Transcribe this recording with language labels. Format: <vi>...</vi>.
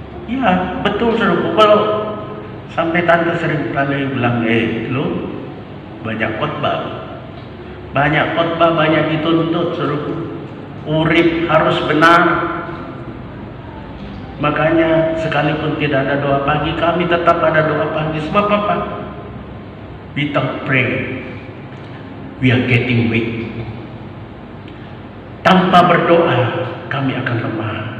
<id>Ya betul saudara. Kalau sampai tante sering kali bilang, lu banyak khotbah, banyak dituntut, suruh urip harus benar. Makanya sekalipun tidak ada doa pagi, kami tetap ada doa pagi. Sebab apa?</id> <en>We don't pray, we are getting weak.</en> <id>Tanpa berdoa kami akan lemah.</id>